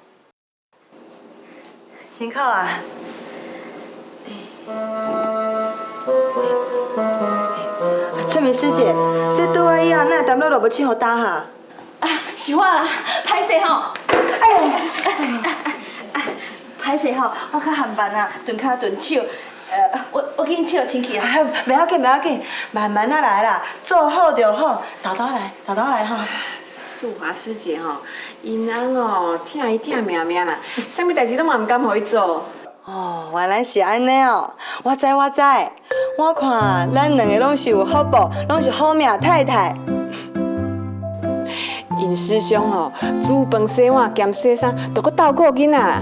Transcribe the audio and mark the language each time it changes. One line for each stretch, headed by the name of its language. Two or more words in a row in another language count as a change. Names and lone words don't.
Min Nan Chinese: 辛苦啊！翠梅师姐，这倒来以后，哪会谈落落要去互打哈？是我啦，歹势吼。歹势吼，我较含慢啊，顿骹顿手。我紧手清气啦。袂要紧，袂要紧，慢慢啊来啦，做好就好，豆豆来，豆豆来哈。素华师姐因翁疼伊疼命命啦，啥物代志拢嘛毋敢互伊做。原来是安尼哦，我知，我看咱两个拢是有福报，拢是好命太太。因师兄煮饭洗碗兼洗衫，都搁斗顾囡仔啦。